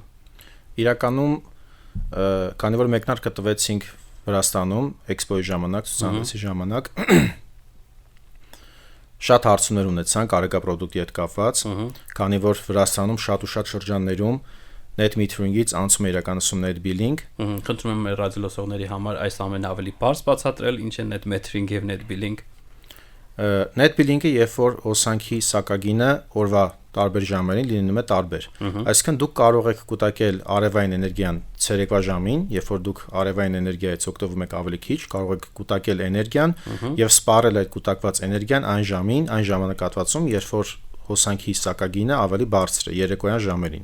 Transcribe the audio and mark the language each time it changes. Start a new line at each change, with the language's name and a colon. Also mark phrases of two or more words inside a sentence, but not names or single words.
Armenian: Իրականում, քանի որ մեկնարկը տվեցինք Վրաստանում, էքսպոյի ժամանակ, ցուցահանդեսի ժամանակ, շատ հարցումներ ունեցանք Արեգա product-ի հետ կապված, քանի որ Վրաստանում շատ ու շատ շրջաններում
English: net metering-
Armenian: ից անցում է իրականացում
English: net billing։
Armenian: Խնդրում եմ ռադիոլսողների համար այս ամենը ավելի բարձ բացատրել, ինչ է
English: net metering
Armenian: եւ
English: net billing։ Net billing-
Armenian: ը երբ որ հոսանքի սակագինը օրվա տարբեր ժամերին լինում է տարբեր։ Այսինքն դուք կարող եք կուտակել արևային էներգիան ցերեկվա ժամին, երբ որ դուք արևային էներգիայից օգտվում եք ավելի քիչ, կարող եք կուտակել էներգիան եւ սպառել այդ կուտակված էներգիան այն ժամին, այն ժամանակահատվածում, երբ որ հոսանքի սակագինը ավելի բարձր է, երեկոյան ժամերին։